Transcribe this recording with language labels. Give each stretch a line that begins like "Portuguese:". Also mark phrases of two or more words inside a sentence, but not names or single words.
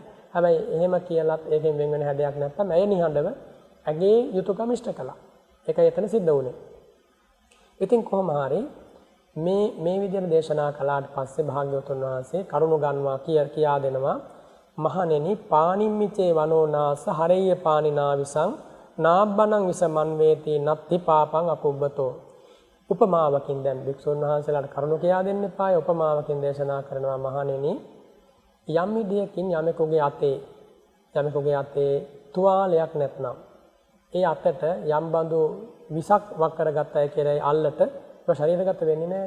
Sinhala: හැබැයි එහෙම කියලත් ඒකෙන් වෙන වෙන හැඩයක් නැත්තම් ඇය නිහඬව ඇගේ යුතුයකම ඉෂ්ට කළා. ඒකයි එතන සිද්ධ වුණේ. ඉතින් කොහොම හරි මේ විදිහට දේශනා කළාට පස්සේ භාග්‍යවතුන් වහන්සේ කරුණ ගන්නවා කියා දෙනවා.
Pali: මහණෙනි පානිම්මිචේ වනෝනාස හරෙය්‍ය පානිනා විසං නාබ්බනං විසමන් වේති නත්ති පාපං අපුබ්බතෝ.
Sinhala: උපමාවකින් දැන් භික්ෂුන් වහන්සේලාට කරුණ කියා දෙන්න එපා. උපමාවකින් දේශනා කරනවා මහණෙනි යම් විදියකින් යමෙකුගේ අතේ තුවාලයක් නැත්නම් ඒ අතට යම් බඳු විසක් වක් කරගත්ත අය කියලා අල්ලට ඒක ශරීරගත වෙන්නේ නැහැ.